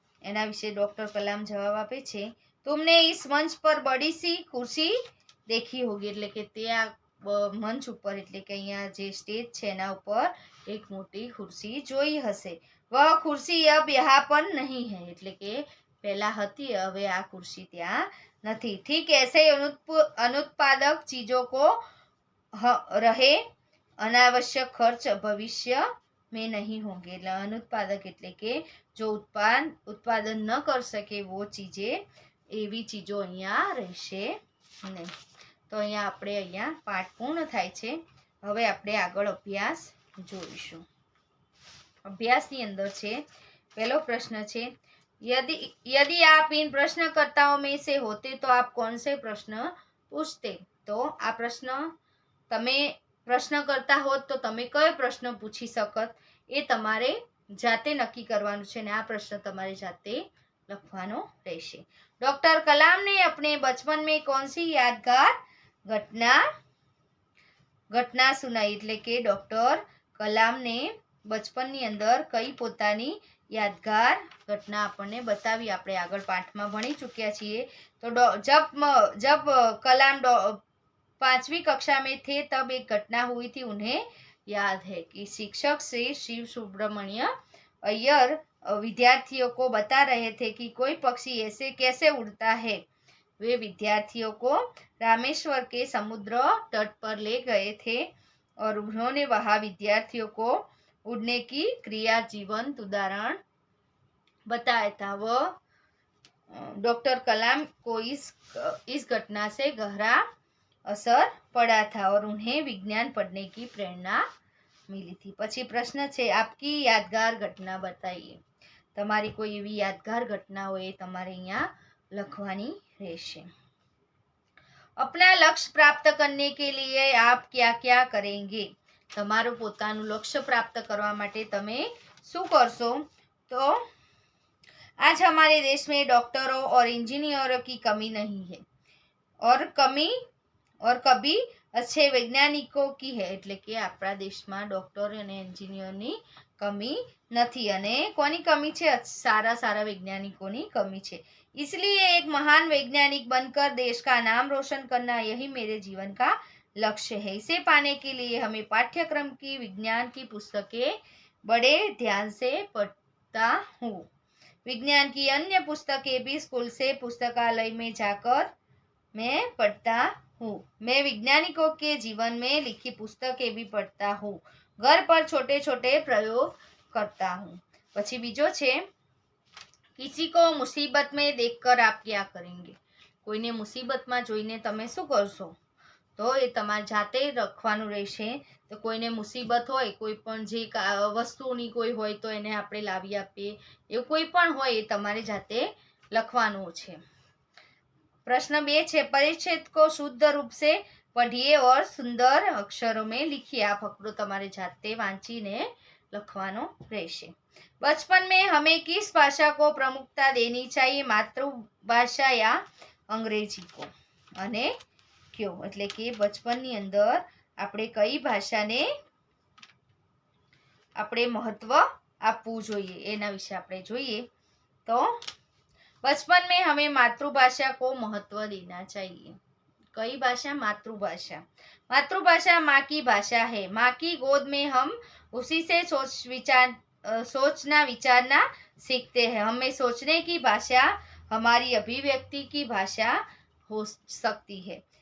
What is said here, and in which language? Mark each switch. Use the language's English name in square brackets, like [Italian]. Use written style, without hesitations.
[Gujarati] एना विषे डॉक्टर कलाम जवाब आपे छे, [Hindi] तुमने इस मंच पर बड़ी सी कुर्सी देखी होगी [Gujarati] એટલે કે તે મંચ ઉપર એટલે કે અહીંયા જે સ્ટેજ છે એના ઉપર એક મોટી ખુરશી જોઈ હશે। [Hindi] वह कुर्सी अब यहाँ पर नहीं है [Gujarati] એટલે કે પહેલા હતી હવે આ कुर्सी ત્યાં નથી। [Hindi] ठीक ऐसे अनुत्पादक चीजों को रहे अनावश्यक खर्च भविष्य में नहीं होंगे। अनुत्पादक એટલે કે जो उत्पादन न कर सके वो चीजें एवी चीजों અહીંયા રહેશે नहीं। [Gujarati] तो અહીંયા આપણે અહીંયા પાઠ પૂર્ણ થાય છે। હવે આપણે આગળ અભ્યાસ જોઈશું। અભ્યાસની અંદર છે પહેલો પ્રશ્ન છે, [Hindi] यदि आप इन प्रश्नकर्ताओं में से होते तो आप कौन से प्रश्न पूछते। [Gujarati] तो आ प्रश्न તમે પ્રશ્નકર્તા હોત તો તમે કયો પ્રશ્ન પૂછી શકત એ તમારે જાતે નક્કી કરવાનું છે અને આ પ્રશ્ન તમારે જાતે લખવાનો રહેશે। [Hindi] डॉक्टर कलाम ने अपने बचपन में कौन सी यादगार घटना सुनाई [Gujarati] એટલે કે ડોક્ટર કલામને બચપનની અંદર કઈ પોતાની યાદગાર ઘટના આપણને બતાવી। આપણે આગળ પાઠમાં ભણી ચૂક્યા છીએ। [Hindi] તો जब कलाम 5वीं कक्षा में थे तब एक घटना हुई थी। उन्हें याद है कि शिक्षक श्री शिव सुब्रमण्य अय्यर विद्यार्थियों को बता रहे थे कि कोई पक्षी ऐसे कैसे उड़ता है। वे विद्यार्थियों को रामेश्वर के समुद्र तट पर ले गए थे और उन्होंने वहां विद्यार्थियों को उड़ने की क्रिया जीवंत उदाहरण बताया था। वह डॉक्टर कलाम को इस घटना से गहरा असर पड़ा था और उन्हें विज्ञान पढ़ने की प्रेरणा मिली थी। [Gujarati] પછી પ્રશ્ન છે, [Hindi] आपकी यादगार घटना बताइए। [Gujarati] તમારી કોઈ એવી યાદગાર ઘટના હોય એ તમારે અહીંયા લખવાની રહેશે। [Hindi] अपना लक्ष्य प्राप्त करने के लिए आप क्या क्या करेंगे। [Gujarati] તમારું પોતાનું લક્ષ્ય પ્રાપ્ત કરવા માટે તમે શું કરશો। તો [Hindi] आज हमारे देश में डॉक्टरों और इंजीनियरों की कमी नहीं है और कभी अच्छे वैज्ञानिकों की है [Gujarati] એટલે કે આપણા દેશમાં ડોક્ટર અને એન્જિનિયરની કમી નથી અને કોની કમી છે, સારા વૈજ્ઞાનિકોની કમી છે। [Hindi] इसलिए एक महान वैज्ञानिक बनकर देश का नाम रोशन करना यही मेरे जीवन का लक्ष्य है। इसे पाने के लिए हमें पाठ्यक्रम की विज्ञान की पुस्तकें बड़े ध्यान से पढ़ता हूँ। विज्ञान की अन्य पुस्तकें भी स्कूल से पुस्तकालय में जाकर मैं पढ़ता हूँ। मैं वैज्ञानिकों के जीवन में लिखी पुस्तकें भी पढ़ता हूँ। घर पर छोटे छोटे प्रयोग करता हूँ। [Gujarati] પછી બીજો છે, [Hindi] किसी को मुसीबत में देखकर आप क्या करेंगे। [Gujarati] કોઈને મુસીબતમાં જોઈને તમે શું કરશો। તો એ તમારે જાતે લખવાનું રહેશે। તો કોઈને મુસીબત હોય, કોઈ પણ જે વસ્તુની કોઈ હોય તો એને આપણે લાવી આપીએ, એવું કોઈ પણ હોય એ તમારે જાતે લખવાનું છે। [Hindi] प्रश्न 2 છે, परिच्छेद को शुद्ध रूप से पढ़िए और सुंदर अक्षरों में लिखिए। [Gujarati] આ ફકરો તમારે જાતે વાંચીને લખવાનો રહેશે। [Hindi] बचपन में हमें किस भाषा को प्रमुखता देनी चाहिए, मातृभाषा या अंग्रेजी को અને क्यों। [Gujarati] એટલે કે બચપનની અંદર આપણે કઈ ભાષાને આપણે મહત્વ આપવું જોઈએ એના વિશે આપણે જોઈએ। [Hindi] તો बचपन में हमें मातृभाषा को महत्व देना चाहिए। कई भाषा, मातृभाषा। मातृभाषा माँ की भाषा है। माँ की गोद में हम उसी से सोचना विचारना सीखते हैं। हमें सोचने की भाषा हमारी अभिव्यक्ति की भाषा हो सकती है।